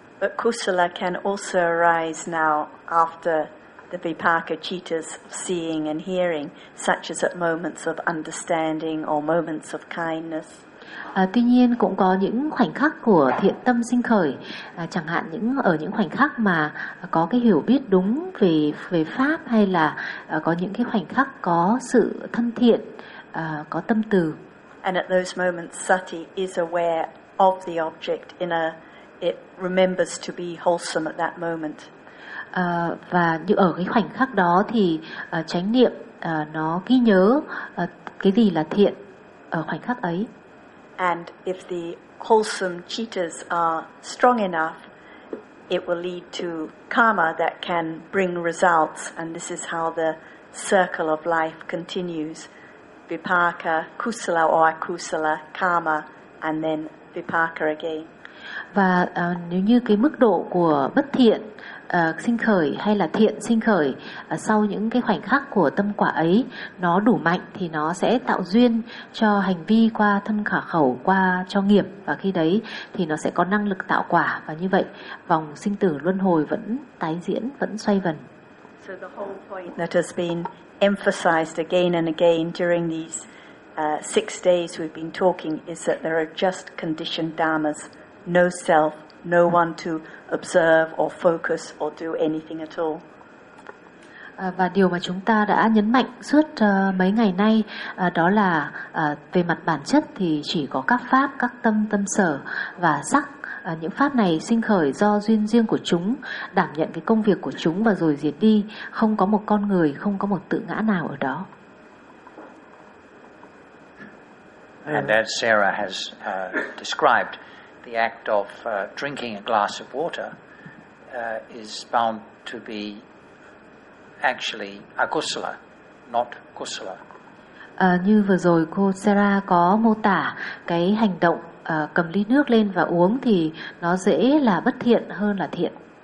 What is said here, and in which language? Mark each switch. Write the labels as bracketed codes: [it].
[en] But kusala can also arise now after the vipaka cittas of seeing and hearing, such as at moments of understanding or moments of kindness. [vi] Tuy nhiên, cũng có những khoảnh khắc của thiện tâm sinh khởi, chẳng hạn những ở những khoảnh khắc mà có cái hiểu biết đúng về về pháp, hay là có những cái khoảnh khắc có sự thân thiện, có tâm từ. [en] And at those moments sati is aware of the object in a it remembers to be wholesome at that moment. [vi] Và như ở cái khoảnh khắc đó thì chánh niệm nó ghi nhớ cái gì là thiện ở khoảnh khắc ấy. [en] And if the wholesome cittas are strong enough, it will lead to karma that can bring results, and this is how the circle of life continues. Vipaka, kusala or akusala, karma, and then vipaka again. [vi] Và nếu như cái mức độ của bất thiện sinh khởi hay là thiện sinh khởi sau những cái khoảnh khắc của tâm quả ấy nó đủ mạnh thì nó sẽ tạo duyên cho hành vi qua thân khả khẩu, qua cho nghiệp, và khi đấy thì nó sẽ có năng lực tạo quả, và như vậy vòng sinh tử luân hồi vẫn tái diễn, vẫn xoay vần. [en] So the whole point that has been emphasized again and again during these six days we've been talking is that there are just conditioned dharmas, no self, no one to observe or focus or do anything at all. [vi] Và điều mà chúng ta đã nhấn mạnh suốt mấy ngày nay đó là về mặt bản chất thì chỉ có các pháp, các tâm, tâm sở và sắc. Những pháp này sinh khởi do duyên riêng của chúng, đảm nhận cái công việc của chúng và rồi diệt đi. Không có một con người, không có một tự ngã nào ở đó. [en] And as Sarah has described, the act of drinking a glass of water is bound to be actually akusala, not kusala. [vi] Như vừa rồi cô Sarah có mô tả cái hành động cầm ly nước lên và uống thì nó dễ là bất thiện hơn là thiện.